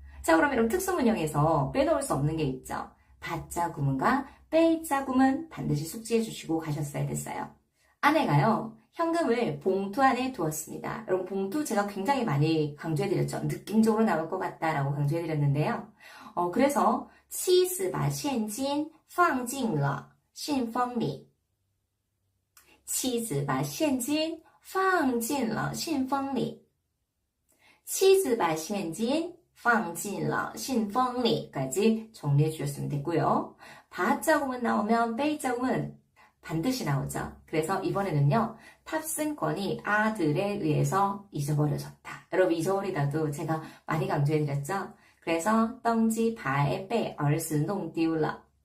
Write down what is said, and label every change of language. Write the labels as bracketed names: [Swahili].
[Korean] 자, 그럼 여러분 특수문형에서 빼놓을 수 없는 게 있죠. 바자 구문과 빼자 구문 반드시 숙지해 주시고 가셨어야 됐어요. 아내가요. 현금을 봉투 안에 두었습니다. 여러분 봉투 제가 굉장히 많이 강조해 드렸죠. 느낌적으로 나올 것 같다라고 강조해 드렸는데요. [Chinese] 그래서 妻子把现金放进了信封里. 妻子把现金放进了信封里. 妻子把现金放进了信封里. [Korean] 까지 정리해 주셨으면 됐고요. 바자구문 나오면 베이자구문 반드시 나오죠. 그래서 이번에는요. 탑승권이 아들에 의해서 잊어버려졌다. 여러분 잊어버리다도 제가 많이 강조해 드렸죠. [Chinese] 그래서 登机牌被儿子弄丢了.